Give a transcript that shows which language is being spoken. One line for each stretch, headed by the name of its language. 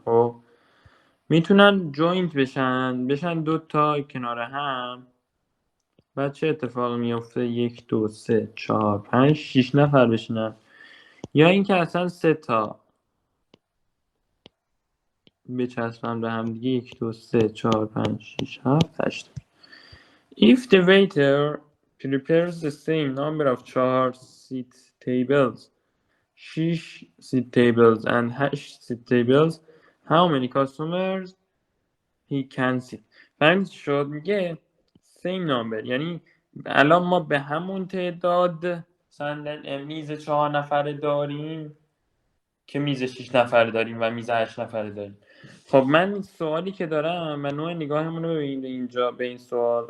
Persian: خب میتونن جوینت بشن 2 تا کنار هم. بعد چه اتفاقی میفته؟ 1 2 3 4 5 6 نفر بشینن، یا اینکه اصلا 3 تا بچسبن به هم دیگه. 1 2 3 4 5 6 7 8.
English: If the waiter prepares the same number of 4 seat tables, 6 seat tables and 8 seat tables, how many customers he can sit.
Persian: فهمید چی شد؟ میگه same number، یعنی الان ما به همون تعداد میز 4 نفره داریم که میز 6 نفره داریم و میز 8 نفره داریم. خب من سوالی که دارم و نوع نگاهمون رو ببینید اینجا به این سوال.